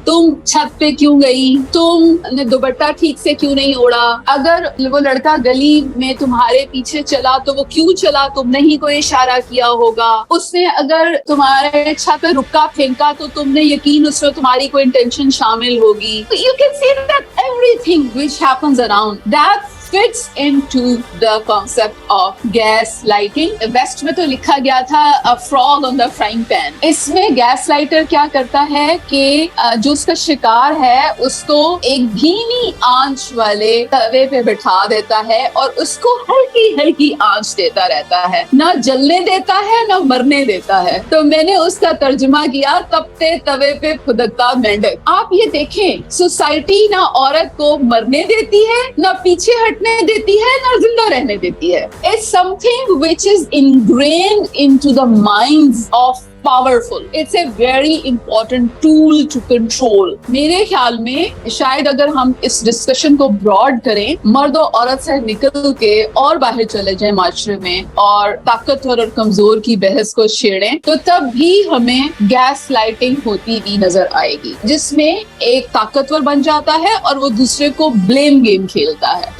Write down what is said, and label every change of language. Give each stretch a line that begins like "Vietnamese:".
Urdu: تم چھت پہ کیوں گئی؟ تم نے دوپٹہ ٹھیک سے کیوں نہیں اوڑا؟ اگر وہ لڑکا گلی میں تمہارے پیچھے چلا تو وہ کیوں چلا؟ تم نے ہی کوئی اشارہ کیا ہوگا. اس نے اگر تمہارے چھت پہ رکا پھینکا تو تم نے یقین اس میں تمہاری کوئی انٹینشن شامل ہوگی.
English: You can see that everything which happens around that fits into the concept of gas lighting.
Urdu: Waste میں تو لکھا گیا تھا
English: a frog on the frying pan.
Urdu: اس میں گیس لائٹر کیا کرتا ہے کہ جو اس کا شکار ہے اس کو ایک دھیمی آنچ والے توے پہ بٹھا دیتا ہے اور اس کو ہلکی ہلکی آنچ دیتا رہتا ہے، نہ جلنے دیتا ہے نہ مرنے دیتا ہے. تو میں نے اس کا ترجمہ کیا تپتے توے پہ پھدکتا مینڈک. آپ یہ دیکھیں، سوسائٹی نہ عورت کو مرنے دیتی ہے، نہ پیچھے ہٹنے دیتی ہے، نہ زندہ رہنے دیتی ہے.
English: It's something which is ingrained into the minds of powerful. It's a very important tool to control.
Urdu: میرے خیال میں شاید اگر ہم اس ڈسکشن کو براڈ کریں، مرد و عورت سے نکل کے اور باہر چلے جائیں معاشرے میں اور طاقتور اور کمزور کی بحث کو چھیڑیں، تو تب بھی ہمیں گیس لائٹنگ ہوتی بھی نظر آئے گی، جس میں ایک طاقتور بن جاتا ہے اور وہ دوسرے کو بلیم گیم کھیلتا ہے.